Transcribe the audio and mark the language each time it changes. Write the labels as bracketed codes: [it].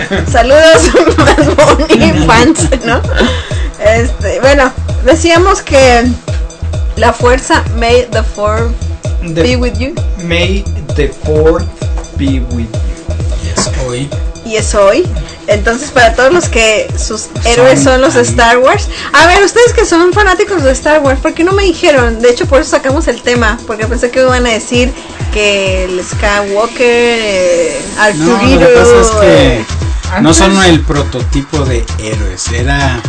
[es] Saludos, Bad Bunny fans, ¿no? Bueno, decíamos que. La fuerza, [en] may the fourth be with you. May the fourth be with you. [es] Y es hoy. Y es hoy. Entonces, para todos los que sus héroes son los de Star Wars. A ver, ustedes que son fanáticos de Star Wars, ¿por qué no me dijeron? De hecho, por eso sacamos el tema. Porque pensé que me iban a decir que el Skywalker, Arturito. No, lo que pasa es que no son el prototipo de héroes, era...